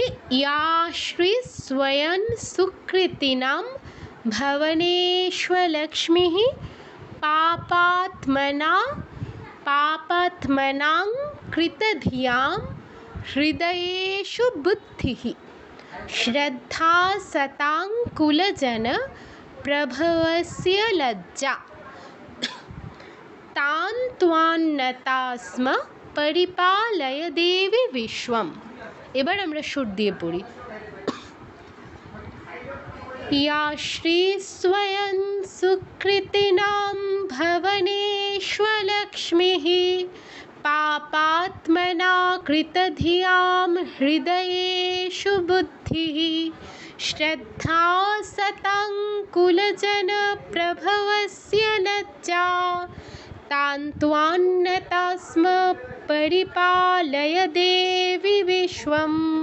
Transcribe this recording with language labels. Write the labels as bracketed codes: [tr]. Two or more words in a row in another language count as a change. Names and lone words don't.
[sa] ইয়া শ্রী স্বয়ং সুকৃতিনাম ভবনেশ্বরলক্ষ্মীঃ পাপাত্মনাং কৃতধিয়াম হৃদয়েষু বুদ্ধিঃ শ্রদ্ধা সতাং কুলজন প্রভবস্য লজ্জা তান ত্বান নতাস্ম পরিপালয় দেবী বিশ্বম। [bn] এবার আমরা সুর দিয়ে পড়ি। [sa] या श्री स्वयं सुकृतिनां भवनेष्वलक्ष्मीः पापात्मना कृतधियां हृदयेषु बुद्धिः श्रद्धा सतां कुलजनप्रभवस्य लज्जा तान्त्वान्नता स्म परिपालय देवि विश्वम्।